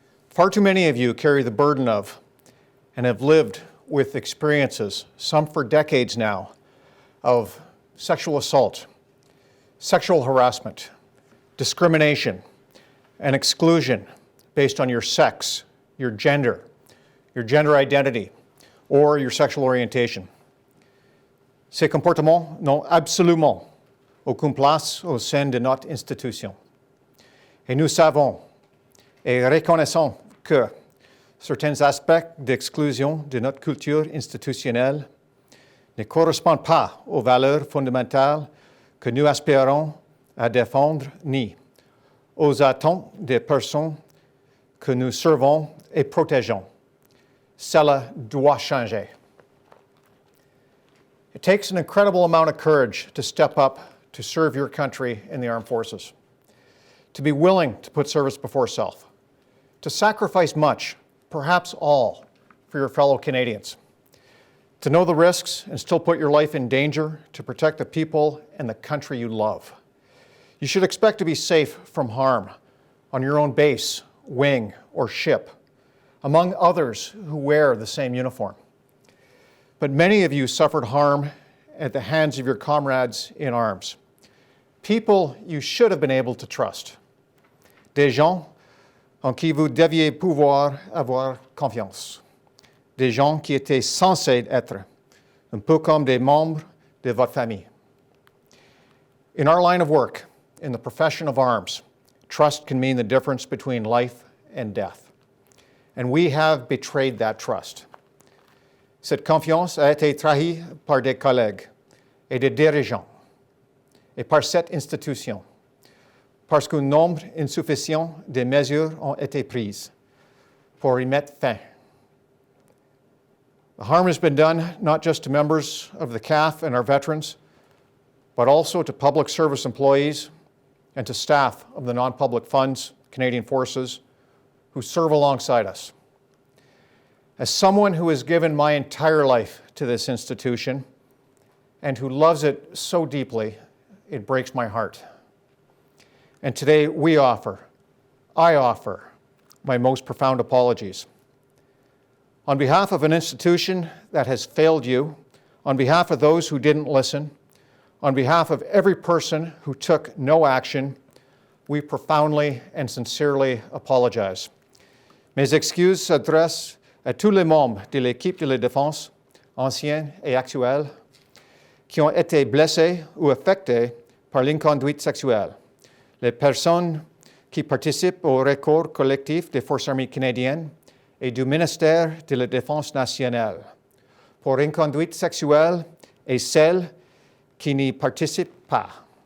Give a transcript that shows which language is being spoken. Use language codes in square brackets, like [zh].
[en] Far too many of you carry the burden of and have lived with experiences, some for decades now, of sexual assault, sexual harassment, discrimination, and exclusion based on your sex, your gender identity, or your sexual orientation. [fr] Ces comportements n'ont absolument aucune place au sein de notre institution. Et nous savons et reconnaissons que certains aspects d'exclusion de notre culture institutionnelle ne correspondent pas aux valeurs fondamentales que nous aspirons à défendre ni aux attentes des personnes que nous servons et protégeons. Cela doit changer. [en] It takes an incredible amount of courage to step up to serve your country in the armed forces, to be willing to put service before self, to sacrifice much, perhaps all, for your fellow Canadians, to know the risks and still put your life in danger to protect the people and the country you love. You should expect to be safe from harm on your own base, wing, or ship, among others who wear the same uniform. But many of you suffered harm at the hands of your comrades in arms, people you should have been able to trust, [fr] des gens en qui vous deviez pouvoir avoir confiance, des gens qui étaient censés être un peu comme des membres de votre famille. [en] In our line of work, in the profession of arms, trust can mean the difference between life and death. And we have betrayed that trust. [fr] Cette confiance a été trahie par des collègues et des dirigeants, et par cette institution, parce qu'un nombre insuffisant de mesures ont été prises pour y mettre fin. [en] The harm has been done not just to members of the CAF and our veterans, but also to public service employees and to staff of the non-public funds, Canadian Forces, who serve alongside us. As someone who has given my entire life to this institution and who loves it so deeply, it breaks my heart. And today I offer my most profound apologies. On behalf of an institution that has failed you, on behalf of those who didn't listen, on behalf of every person who took no action, we profoundly and sincerely apologize. [fr] Mes excuses s'adressent à tous les membres de l'équipe de la défense, anciens et actuels, qui ont été blessés ou affectés par l'inconduite sexuelle, les personnes qui participent au recours collectif des Forces armées canadiennes et du ministère de la Défense nationale pour inconduite sexuelle et celles qui n'y participent pas.